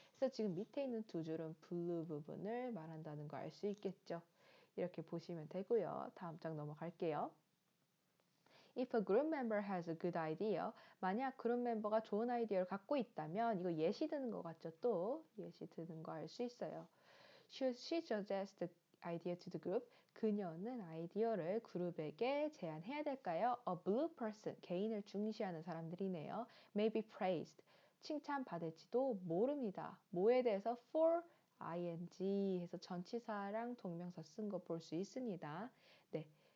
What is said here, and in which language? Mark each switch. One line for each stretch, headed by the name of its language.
Korean: 그래서 지금 밑에 있는 두 줄은 블루 부분을 말한다는 거 알 수 있겠죠. 이렇게 보시면 되고요. 다음 장 넘어갈게요.
English: If a group member has a good idea,
Korean: 만약 그룹 멤버가 좋은 아이디어를 갖고 있다면 이거 예시 드는 거 같죠? 또 예시 드는 거 알 수 있어요.
English: Should she suggest the idea to the group?
Korean: 그녀는 아이디어를 그룹에게 제안해야 될까요?
English: A blue person,
Korean: 개인을 중시하는 사람들이네요.
English: May be praised.
Korean: 칭찬받을지도 모릅니다. 뭐에 대해서? for ing 해서 전치사랑 동명사 쓴 거 볼 수 있습니다. 네.